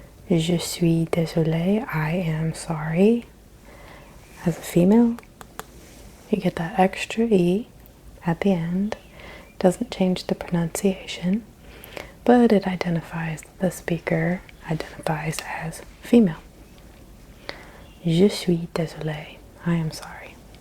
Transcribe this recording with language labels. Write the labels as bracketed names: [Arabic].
[French] Je suis désolé, [English] I am sorry. As a female, you get that extra E at the end. Doesn't change the pronunciation, but it identifies, the speaker identifies as female. [French] Je suis désolé, [English] I am sorry.